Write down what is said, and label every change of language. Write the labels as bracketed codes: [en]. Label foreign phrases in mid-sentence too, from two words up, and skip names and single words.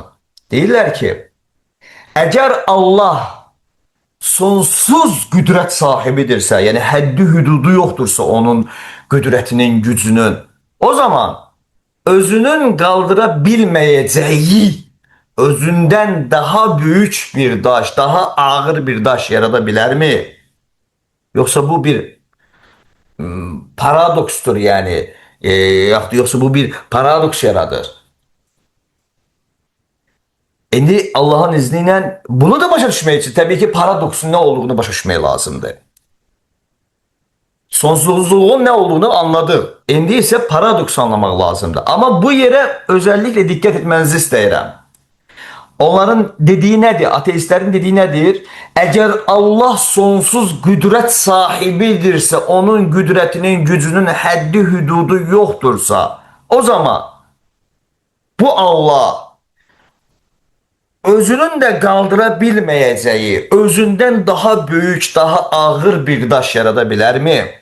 [az] Deyirlər ki, əgər Allah sonsuz qüdrət sahibidirsə, yəni həddi hüdudu yoxdursa onun qüdrətinin, gücünün, o zaman özünün qaldıra bilməyəcəyi özündən daha büyük bir daş, daha ağır bir daş yarada bilərmi? Yoxsa bu bir paradokstur yani. [tr] Yoksa bu bir paradoks yaradır. Şimdi Allah'ın izniyle bunu da [az] başa düşmək [tr] için tabii ki paradoksun ne olduğunu [az] başa düşmək [tr] lazımdır. Sonsuzluğun ne olduğunu anladık. Şimdi ise paradoks anlamak lazımdır. Ama bu yere özellikle dikkat etmenizi istəyirəm. Onların dediği nedir? Ateistlerin dediği nedir? [az] Eğer Allah sonsuz qüdrət sahibidirsə, onun qüdrətinin, gücünün həddi, hüdudu yoxdursa, o zaman bu Allah özünün də qaldıra bilməyəcəyi, özündən daha böyük, daha ağır bir daş yarada bilərmi?